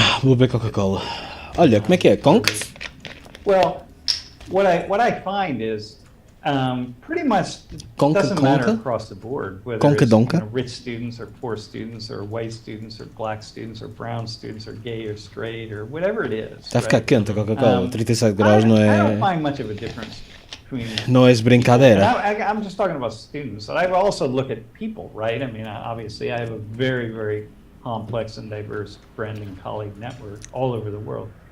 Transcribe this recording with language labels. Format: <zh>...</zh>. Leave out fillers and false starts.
<pt>Vou beber Coca-Cola. Olha, como é que é? Conk?</pt> <en>Well, what I find is pretty much doesn't matter across the board, whether it's, you know, rich students or poor students or white students or black students or brown students or gay or straight or whatever it is.</en> <pt>Está a ficar quente a Coca-Cola, 37 graus não é...</pt> <en>I don't find much of a difference.</en> <pt>Não é brincadeira.</pt> <en>I'm just talking about students. I also look at people, right? I mean, obviously, I have a very, very complex and diverse friend and colleague network all over the world.</en>